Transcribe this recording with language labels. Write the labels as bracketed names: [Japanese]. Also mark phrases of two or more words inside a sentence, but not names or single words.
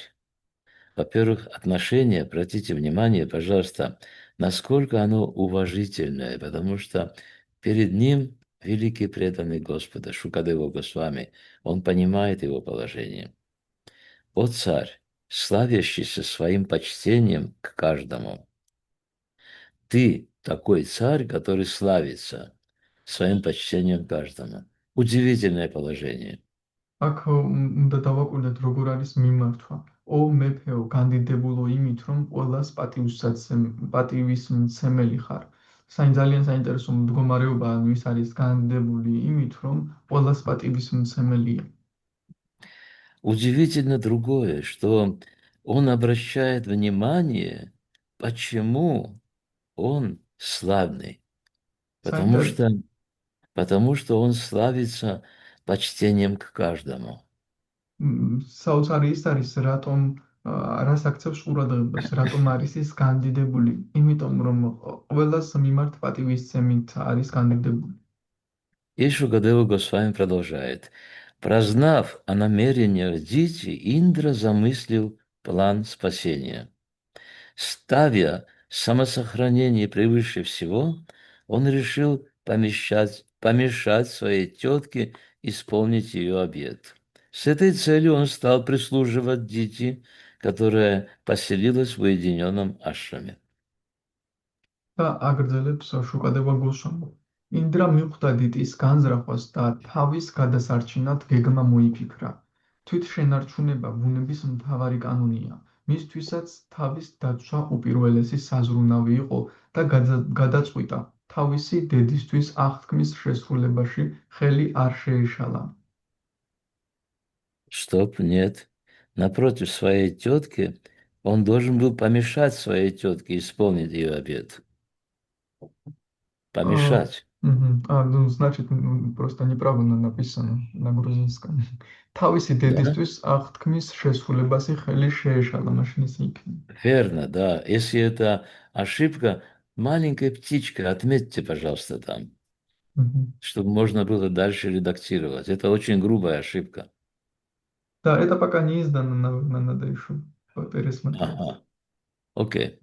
[Russian] Во-первых, отношение, обратите внимание, пожалуйста, насколько оно уважительное, потому что перед ним великий преданный Господа, Шукадева Госвами, он понимает его положение. О царь, славящийся своим почтением к каждому. Ты такой царь, который славится своим почтением к каждому. Удивительное положение. [Georgian] აქ უნდა დავაკვირდეთ, როგორ არის მიმართვა. ო მეფეო, განდიდებულო იმით, რომ ყველას პატივისმცემელი ხარ. ძალიან საინტერესო მდგომარეობაა, ვის არის განდიდებული იმით, რომ ყველას პატივისმცემელია. [Russian] Удивительно другое, что он обращает внимание, почему он славный. Потому что он славится почтением к каждому. [Georgian] საოცარი ის არის, რას აქცევს ყურადღებას, რატომ არის ის განდიდებული? იმიტომ, რომ ყველას მიმართ პატივისცემით არის განდიდებული. [Russian] И Шукадева Госвами продолжает. Прознав о намерениях Дити, Индра замыслил план спасения. Ставя самосохранение превыше всего, он решил помешать своей тетке исполнить ее обет. С этой целью он стал прислуживать Дити, которая поселилась в уединенном ашраме. [Georgian] და აგრძელებს შუკადევა გოსვამო. ინდრა მიხვდა დიტის განზრახვას და თავის გადასარჩინად გეგმა მოიფიქრა. თვით შენარჩუნება ბუნების მთავარი კანონია. მისთვისაც თავის დაცვა უპირველესი საზრუნავი იყო და გადაწყვიტა თავისი დედისთვის აღთქმის შესრულებაში ხელი არ შეეშალა. [Russian] Стоп, нет. Напротив своей тетки он должен был помешать своей тетке исполнить ее обет. Помешать. Ну, значит, просто неправильно написано на грузинском. [Georgian] თავისი დედისთვის აღთქმის შესრულებაში ხელი შეეშალა, მაშინ ის იქნება. [Russian] Верно, да. Если это ошибка, маленькая птичка, отметьте, пожалуйста, там, чтобы можно было дальше редактировать. Это очень грубая ошибка. Да, это пока не издано, надо еще пересмотреть. Ага. Окей.